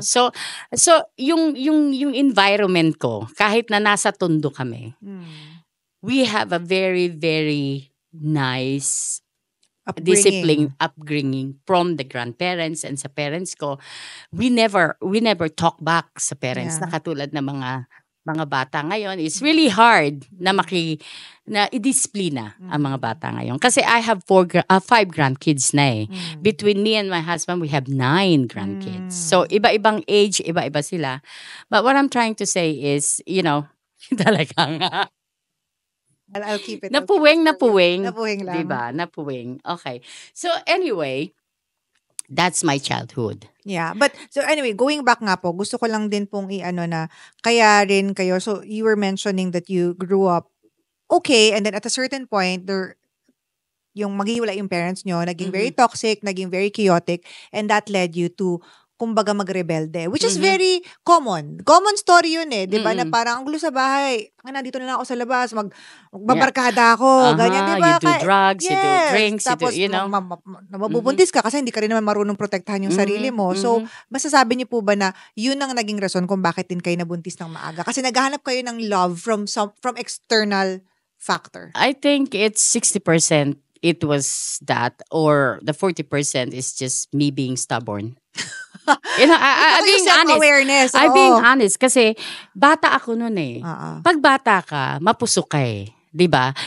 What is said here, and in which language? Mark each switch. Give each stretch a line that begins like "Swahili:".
English: So yung environment ko,
Filipino: kahit na nasa Tondo kami,
English: we have a very, very nice upbringing from the grandparents and sa parents ko. We never talk back sa parents
Filipino: na katulad ng mga bata ngayon.
English: It's really hard
Filipino: na i-disiplina ang mga bata ngayon.
English: Kasi I have 5 grandkids na eh. Between me and my husband, we have 9 grandkids.
Filipino: So iba-ibang age, iba-iba sila.
English: But what I'm trying to say is, you know, talagang I'll keep it.
Filipino: napuwing. Napuwing lang. Diba? Napuwing. Okay.
English: So anyway, that's my childhood. Yeah. But, so anyway, going back
Filipino: nga po, gusto ko lang din pong na, kaya rin kayo,
English: so you were mentioning that you grew up okay, and then at a certain point, yung maghiwalay yung parents nyo, naging very toxic, naging very chaotic, and that led you to
Filipino: kumbaga magrebelde,
English: which is very common. Common story
Filipino: yun eh, 'di ba? Na parang ang gulo sa bahay. Nandito na lang ako sa labas, magbabarkada ako, ganyan, 'di ba?
English: You do drugs, you do drinks,
Filipino: tapos,
English: you know.
Filipino: mabubuntis ka kasi hindi ka rin naman marunong protektahan yung sarili mo. So, masasabi niyo po ba na yun ang naging rason kung bakit din kayo nabuntis ng maaga? Kasi naghahanap kayo ng
English: love from external factor. I think it's 60% it was that, or the 40% is just me being stubborn. You know, I'm being honest. Awareness. I'm being honest
Filipino: kasi bata ako noon eh. Pag bata ka, mapusok ka eh. 'Di ba?